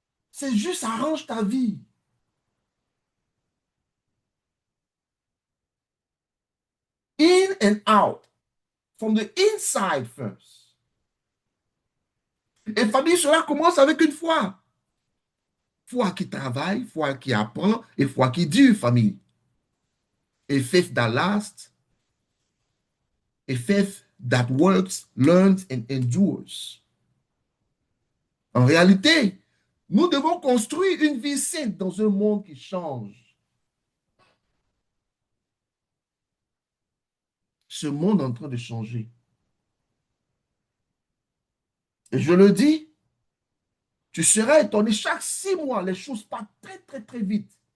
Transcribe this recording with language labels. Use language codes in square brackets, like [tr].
[fr] C'est juste arrange ta vie. [en] In and out. From the inside first. [fr] Et famille, cela commence avec une foi. Foi qui travaille, foi qui apprend et foi qui dure, famille. [en] A faith that lasts, a faith that works, learns and endures. [fr] En réalité, nous devons construire une vie sainte dans un monde qui change. Ce monde est en train de changer. Et je le dis, tu seras étonné, chaque 6 mois, les choses partent très, très, très vite.